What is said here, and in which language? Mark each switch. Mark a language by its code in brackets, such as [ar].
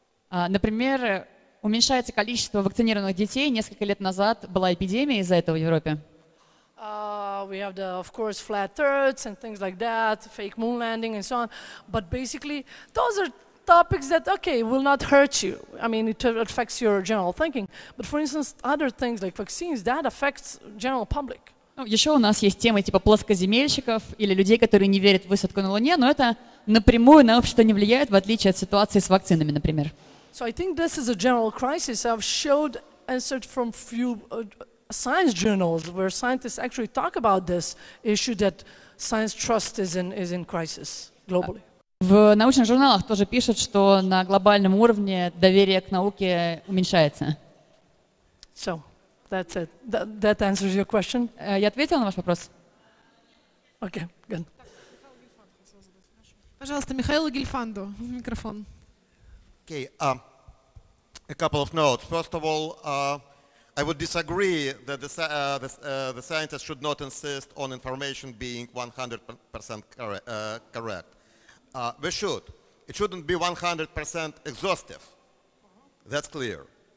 [ru] Например, уменьшается количество вакцинированных детей. Несколько лет назад была эпидемия из-за этого в Европе. [en] We have of course, flat Earths and things like that, fake moon landing and so on. But basically, those are topics that, okay, will not hurt you. I mean, it affects your general thinking. But for instance, other things like vaccines, that affects general public. [ru] Ну, еще у нас есть темы типа плоскоземельщиков или людей, которые не верят в высадку на Луне, но это напрямую на общество не влияет, в отличие от ситуации с вакцинами, например. [en] So I think this is a general crisis. I've showed answered from few science journals where scientists actually talk about this issue that science trust is in crisis globally. [ru] В научных журналах тоже пишут, что на глобальном уровне доверие к науке уменьшается. [en] So that's it. That answers your question. [ru] Я ответила на ваш вопрос? [en] Okay, good. [ru] Пожалуйста, Михаилу Гельфанду микрофон. [en] Okay, a couple of notes. First of all, I would disagree that the scientists should not insist on information being 100% correct. We should. It shouldn't be 100% exhaustive. That's clear.